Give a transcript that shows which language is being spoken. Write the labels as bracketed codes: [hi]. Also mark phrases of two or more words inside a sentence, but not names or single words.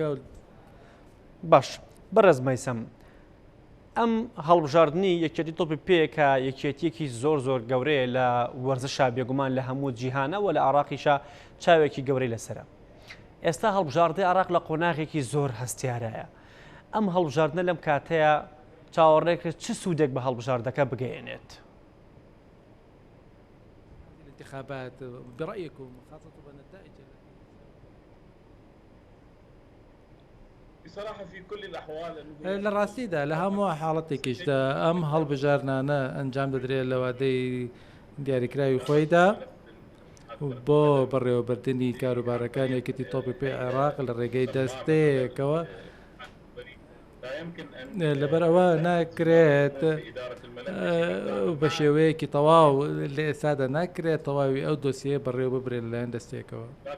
[ckb] باش بەڕێز مەیسەم ئەم هەڵبژاردننی یەکێتی تۆپی پێکە یەکێتیەکی زۆر زۆر گەورەیە لە وەرزشا بێگومان لە هەموو جیهانەوە لە عراقیشە چاوێکی گەورەی لەسرە. ئێستا هەڵبژاردەی عراق لە قۆناغێکی زۆر هەستیارایە. ئەم هەڵبژاردنە لەم کاتەیە چاوەڕێکرێت چ سوودێک بە هەڵبژاردەکە بگەێنێت؟ [ar] الانتخابات برأيكم خاصة بالنتائج بصراحة في كل الأحوال [ckb] لە ڕاستیدا لە هەموو حاڵەتێکیشدا ئەم هەڵبژارنانە ئەنجام دەدرێت لە وادەی دیاریکراوی خۆیدا بۆ بەڕێوەبردننی کاروبارەکان یەکێتی تۆپی پێ عێراق لە ڕێگەی دەستەیەکەوە لەبەر ئەوە ناکرێت بە شێوەیەکی تەواو لە ئێستادا ناکرێت تەواوی ئەو دۆسیە بەڕێوە ببرێت لەلایەن دەستێکەوە.